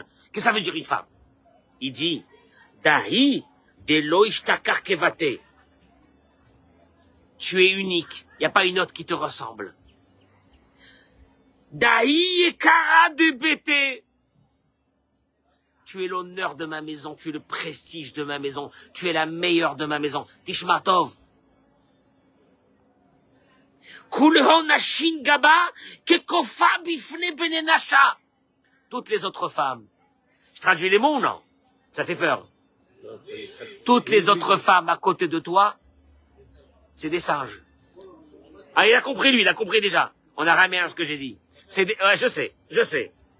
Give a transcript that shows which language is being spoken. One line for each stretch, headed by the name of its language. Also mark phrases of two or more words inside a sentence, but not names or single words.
French: Qu'est-ce que ça veut dire une femme? Il dit,
Aramaic: דהי דלא אשתכח כוותה.
French: Tu es unique. Il n'y a pas une autre qui te ressemble.
Aramaic: דהי יקרא דביתי.
French: Tu es l'honneur de ma maison, tu es le prestige de ma maison, tu es la meilleure de ma maison.
Hebrew: תשמע טוב.
Aramaic: כולהו נשין גבך כקופא בפני בני נשא.
French: Toutes les autres femmes. Je traduis les mots ou non? Ça fait peur. Toutes les autres femmes à côté de toi, c'est des singes. Ah, il a compris lui, il a compris déjà. On a ramé à ce que j'ai dit. Ouais, je sais.